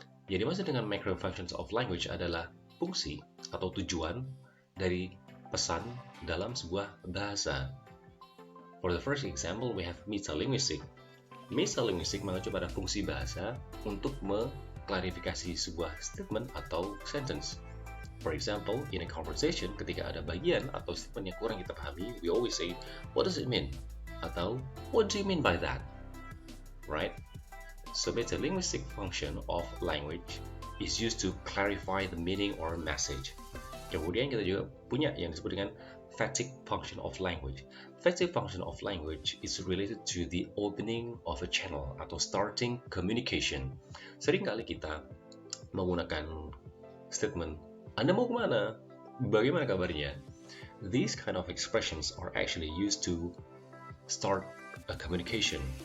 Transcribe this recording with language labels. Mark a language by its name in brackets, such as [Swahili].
[Indonesian] Yang dimaksud dengan macro functions of language adalah fungsi atau tujuan dari pesan dalam sebuah bahasa. [English] For the first example, we have metalinguistic. [Indonesian] Metalinguistic mengacu pada fungsi bahasa untuk mengklarifikasi sebuah statement atau sentence. [English] For example, in a conversation, ketika ada bagian atau statement yang kurang kita pahami, we always say, what does it mean? Atau, what do you mean by that? Right? So, metalinguistic function of language is used to clarify the meaning or message. [Indonesian] Kemudian kita juga punya yang disebut dengan emphatic function of language. [English] Emphatic function of language is related to the opening of a channel atau starting communication. [Indonesian] Seringkali kita menggunakan statement, Anda mau kemana? Bagaimana kabarnya? [English] These kind of expressions are actually used to start a communication.